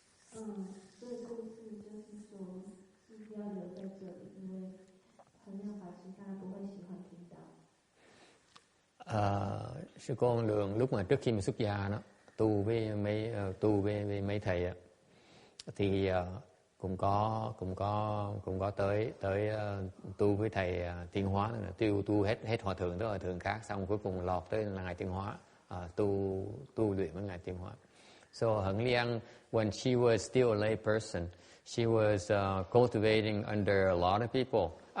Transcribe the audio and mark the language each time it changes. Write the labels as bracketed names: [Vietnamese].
[Chinese] 这个故事就是说，是不要留在这里，因为衡量法师他不会喜欢听到。 [Vietnamese] Sư cô Hằng Lượng lúc mà trước khi mà xuất gia đó, tu với mấy thầy thì cũng có tới tu với thầy Tiên Hóa, tu hết hòa thượng tới hòa thượng khác, xong cuối cùng lọt tới là ngài Tiên Hóa. Tu luyện với ngài Tiên Hóa. [English] So Hằng Liang, when she was still a lay person, she was cultivating under a lot of people.